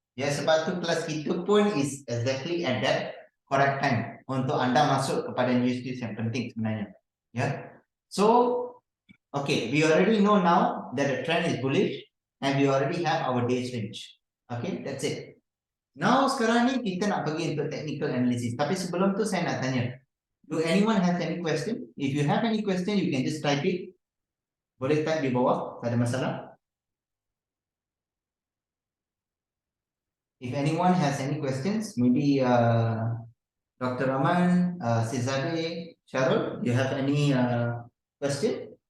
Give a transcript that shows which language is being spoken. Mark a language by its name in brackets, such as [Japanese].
[Malay] Ya, sebab tu kelas kita pun [English] is exactly at that correct time [Malay] untuk anda masuk kepada news-news yang penting sebenarnya. [English] Ya, so okay, we already know now that the trend is bullish, and we already have our days range. Okay, that's it. [Malay] Now sekarang ni kita nak pergi untuk technical analysis. Tapi sebelum tu saya nak tanya. [English] Do anyone have any question? If you have any question, you can just type it. [Malay] Boleh type di bawah, tak ada masalah. [English] If anyone has any questions, maybe Dr. Rahman, Cesare, Cheryl, you have any question?